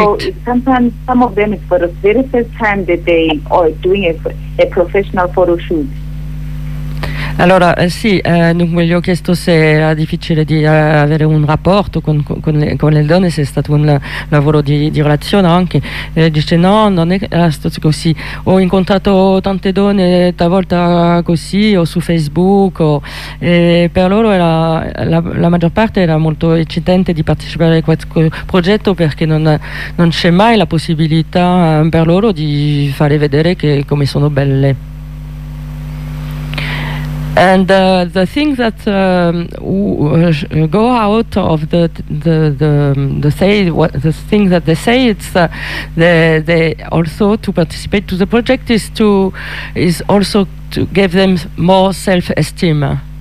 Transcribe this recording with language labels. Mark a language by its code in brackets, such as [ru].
[en] So sometimes some of them, it's for the very first time that they are doing a professional photo shoot. [it] Allora, sì, dunque gli ho chiesto se era difficile di avere un rapporto con le donne, se è stato un lavoro di relazione anche. Dice no, non è stato così. Ho incontrato tante donne talvolta così, o su Facebook, e per loro era la maggior parte era molto eccitante di partecipare a questo progetto, perché non c'è mai la possibilità per loro di fare vedere come sono belle. [en] And the thing that go out of the thing that they say it's they also to participate to the project is also to give them more self-esteem.